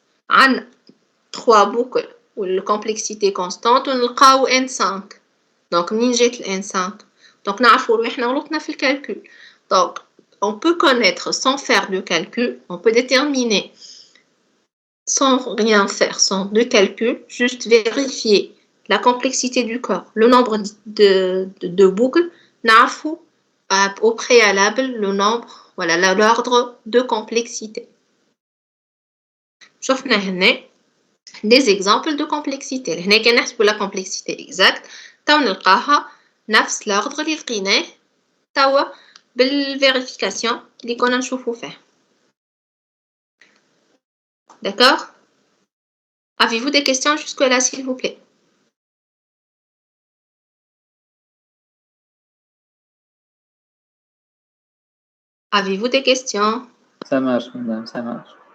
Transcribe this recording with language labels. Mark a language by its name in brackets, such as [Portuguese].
[Arabic] عندنا [French] 3 boucles où la complexité constante [Arabic] ونلقاو [French] n5. [Arabic] Donc منين جات n5? Donc نعرفوا روحنا غلطنا في الكالكول. [French] Donc on peut connaître sans faire de calcul, on peut déterminer sans rien faire, sans de calcul, juste vérifier la complexité du corps, le nombre de boucles, [Arabic] نعرفوا [French] au préalable le nombre, voilà, l'ordre de complexité. [Arabic] شوفنا هنا [French] des exemples de complexité. [Arabic] هنا كان نحسبوا [French] la complexité exacte, [Arabic] تو نلقاها نفس [French] l'ordre [Arabic] اللي لقيناه توا بالvérification اللي كنا نشوفوا فيه. [French] D'accord? Avez-vous des questions jusque-là, s'il vous plaît? Avez-vous des questions? Ça marche, madame, ça marche.